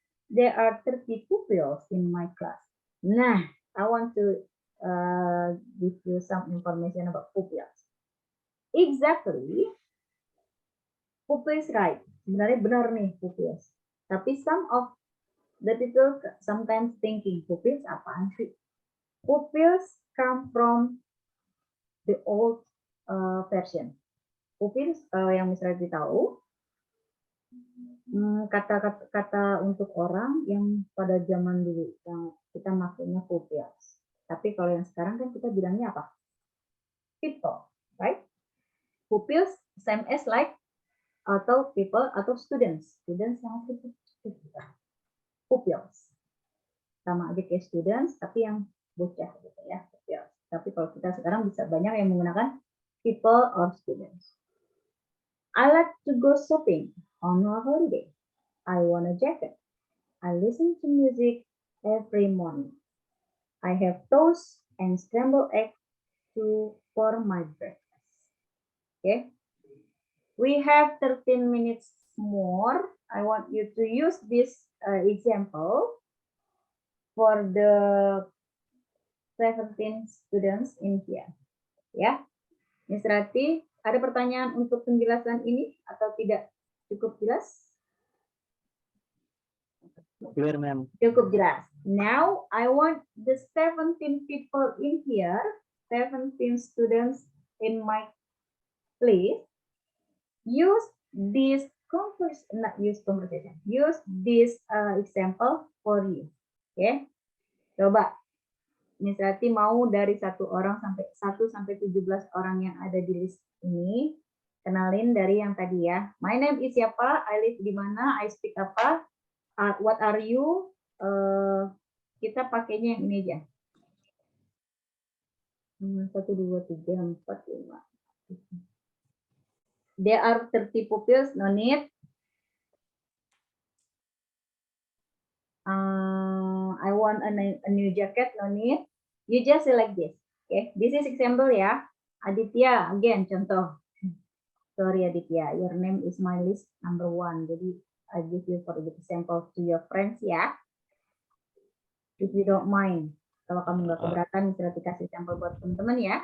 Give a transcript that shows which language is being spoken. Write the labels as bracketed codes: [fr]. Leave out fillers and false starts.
[en] There are 30 pupils in my class. Nah, I want to give you some information about pupils. Exactly. Pupils right. [id] Sebenarnya benar nih [en] pupils. [id] Tapi [en] some of the people sometimes thinking pupils [id] apaan sih? [en] Pupils come from the old version. [id] Pupils yang misalnya tahu kata untuk orang yang pada zaman dulu yang kita makainya pupils. Tapi kalau yang sekarang kan kita bilangnya apa? [en] People, right? Pupils same as like [id] atau [en] people atau students. [id] Students yang pupils. Sama aja kayak students tapi yang bocah gitu ya. Pupils. Tapi kalau kita sekarang bisa banyak yang menggunakan [en] people or students. I like to go shopping on a holiday. I want a jacket. I listen to music every morning. I have toast and scrambled eggs for my breakfast. Okay. We have 13 minutes more. I want you to use this example for the 17 students in here. [id] Ya, Miss Rati, ada pertanyaan untuk penjelasan ini atau tidak cukup jelas? [en] Clear, ma'am. [id] Cukup jelas. [en] Now, I want the 17 people in here, 17 students in my place, use this conversation, use this example for you. Oke, okay? [id] Coba Miss Rati mau dari 1 sampai 17 orang yang ada di list ini, kenalin dari yang tadi ya. [en] My name is [id] siapa? [en] I live [id] di mana? [en] I speak [id] apa? [en] What are you? [id] Kita pakainya yang ini aja. [en] 1, 2, 3, 4, 5. There are 30 pupils, no need. I want a new jacket, no need. You just select this. Okay, this is example [id] ya. [en] Aditya, again [id] contoh. [en] Sorry Aditya, your name is my list number 1. [id] Jadi [en] I give you for the example to your friends [id] ya. [en] If you don't mind. [id] Kalau kamu nggak keberatan, bisa dikasih sampel buat teman-teman ya.